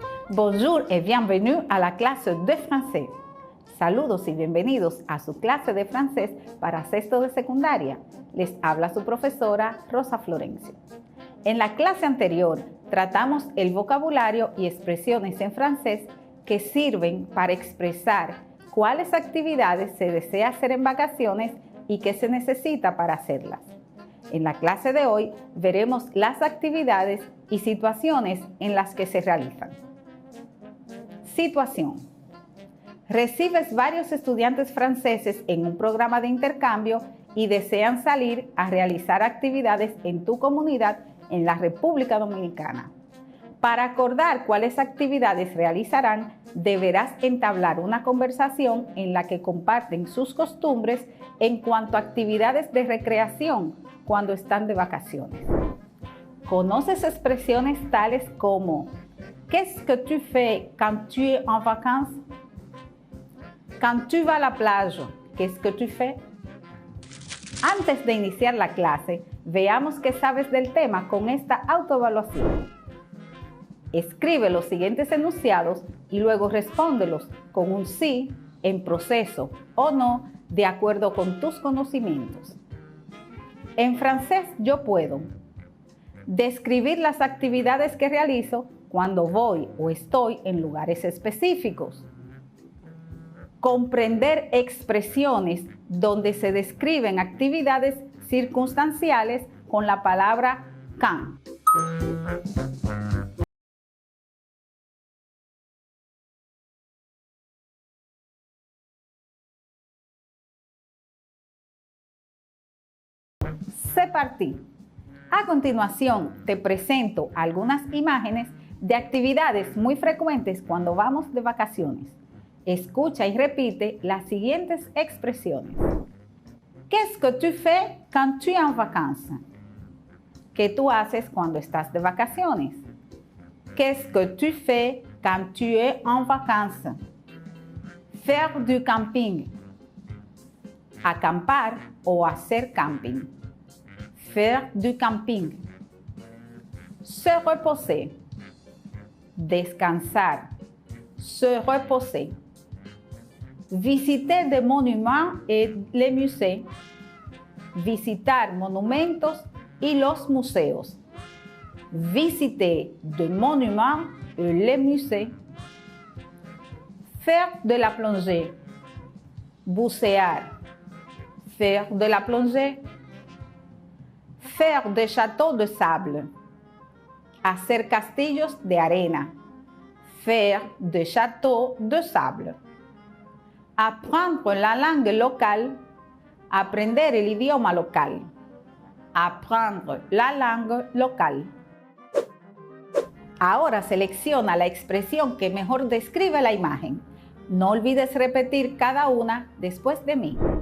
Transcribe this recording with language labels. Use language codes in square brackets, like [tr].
[fr] Bonjour et bienvenue à la clase de français. [es] Saludos y bienvenidos a su clase de francés para sexto de secundaria. Les habla su profesora Rosa Florencio. En la clase anterior tratamos el vocabulario y expresiones en francés que sirven para expresar cuáles actividades se desea hacer en vacaciones y qué se necesita para hacerlas. En la clase de hoy veremos las actividades y situaciones en las que se realizan. Situación. Recibes varios estudiantes franceses en un programa de intercambio y desean salir a realizar actividades en tu comunidad en la República Dominicana. Para acordar cuáles actividades realizarán, deberás entablar una conversación en la que comparten sus costumbres en cuanto a actividades de recreación cuando están de vacaciones. ¿Conoces expresiones tales como [fr] «Qu'est-ce que tu fais quand tu es en vacances?» «Quand tu vas à la plage, qu'est-ce que tu fais?» [es] Antes de iniciar la clase, veamos qué sabes del tema con esta autoevaluación. Escribe los siguientes enunciados y luego respóndelos con un sí, en proceso o no, de acuerdo con tus conocimientos. En francés yo puedo describir las actividades que realizo cuando voy o estoy en lugares específicos. Comprender expresiones donde se describen actividades circunstanciales con la palabra quand. [fr] C'est parti. [es] A continuación, te presento algunas imágenes de actividades muy frecuentes cuando vamos de vacaciones. Escucha y repite las siguientes expresiones. [fr] Qu'est-ce que tu fais quand tu es en vacances? [es] ¿Qué tú haces cuando estás de vacaciones? [fr] Qu'est-ce que tu fais quand tu es en vacances? Faire du camping. [es] Acampar o hacer camping. [fr] Faire du camping. Se reposer. [es] Descansar. [fr] Se reposer. Visiter des monuments et les musées. [es] Visitar monumentos y los museos. [fr] Visiter des monuments et les musées. Faire de la plongée. [es] Bucear. [fr] Faire de la plongée. Faire des châteaux de sable. [es] Hacer castillos de arena. [fr] Faire des châteaux de sable. Apprendre la langue locale. [es] Aprender el idioma local. [fr] Apprendre la langue locale. [es] Ahora selecciona la expresión que mejor describe la imagen. No olvides repetir cada una después de mí.